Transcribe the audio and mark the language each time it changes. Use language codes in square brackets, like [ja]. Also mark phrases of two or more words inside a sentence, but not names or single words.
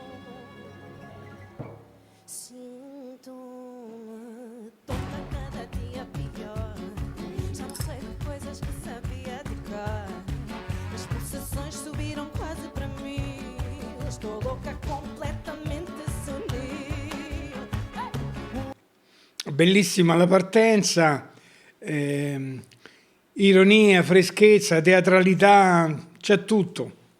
[pt] Sinto-me tonta cada dia pior. Já não sei de coisas que sabia de cor. As pulsações subiram quase para mim. Estou louca completamente senil. [it] Bellissima la partenza, ironia, freschezza, teatralità, c'è tutto.